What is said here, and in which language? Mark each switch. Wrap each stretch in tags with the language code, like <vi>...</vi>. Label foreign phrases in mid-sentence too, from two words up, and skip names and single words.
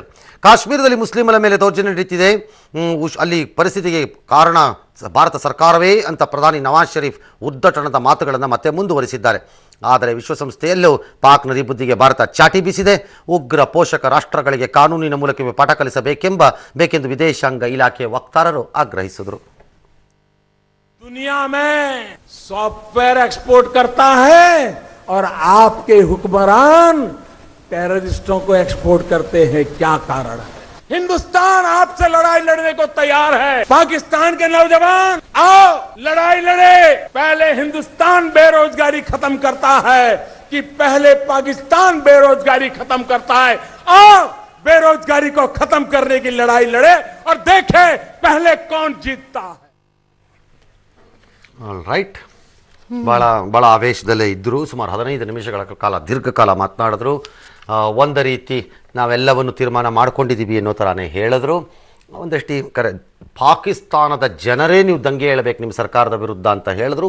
<kn>ಕಾಶ್ಮೀರದಲ್ಲಿ ಮುಸ್ಲಿಮರ ಮೇಲೆ ದೌರ್ಜನ್ಯ ನಡೀತಿದೆ, ಅಲ್ಲಿ ಪರಿಸ್ಥಿತಿಗೆ ಕಾರಣ ಭಾರತ ಸರ್ಕಾರವೇ ಅಂತ ಪ್ರಧಾನಿ ನವಾಜ್ ಶರೀಫ್ ಉದ್ದಟನದ ಮಾತುಗಳನ್ನು ಮತ್ತೆ ಮುಂದುವರಿಸಿದ್ದಾರೆ. ಆದರೆ ವಿಶ್ವಸಂಸ್ಥೆಯಲ್ಲೂ ಪಾಕ್ನ ಬುದ್ಧಿಗೆ ಭಾರತ ಚಾಟಿ ಬೀಸಿದೆ. ಉಗ್ರ ಪೋಷಕ ರಾಷ್ಟ್ರಗಳಿಗೆ ಕಾನೂನಿನ ಮೂಲಕವೇ ಪಾಠ ಕಲಿಸಬೇಕೆಂದು ವಿದೇಶಾಂಗ ಇಲಾಖೆ ವಕ್ತಾರರು ಆಗ್ರಹಿಸಿದರು.</kn> <hi>दुनिया में</hi> <en>software export</en> <hi>करता है और आपके हुक्मरान टेररिस्टों को एक्सपोर्ट करते हैं, क्या कारण है? हिंदुस्तान आपसे लड़ाई लड़ने को तैयार है। पाकिस्तान के नौजवान आओ लड़ाई लड़े। पहले हिंदुस्तान बेरोजगारी खत्म करता है कि पहले पाकिस्तान बेरोजगारी खत्म करता है? आओ बेरोजगारी को खत्म करने की लड़ाई लड़े और देखें पहले कौन जीतता है.</hi> <kn>ರೈಟ್, ಭಾಳ ಆವೇಶದಲ್ಲೇ ಇದ್ದರು. ಸುಮಾರು 15 ನಿಮಿಷಗಳ ಕಾಲ ದೀರ್ಘಕಾಲ ಮಾತನಾಡಿದ್ರು. ಒಂದು ರೀತಿ ನಾವೆಲ್ಲವನ್ನು ತೀರ್ಮಾನ ಮಾಡ್ಕೊಂಡಿದ್ದೀವಿ ಅನ್ನೋ ಥರನೇ ಹೇಳಿದ್ರು. ಒಂದಷ್ಟು ಪಾಕಿಸ್ತಾನದ ಜನರೇ ನೀವು ದಂಗೆ ಹೇಳಬೇಕು ನಿಮ್ಮ ಸರ್ಕಾರದ ವಿರುದ್ಧ ಅಂತ ಹೇಳಿದ್ರು.</kn>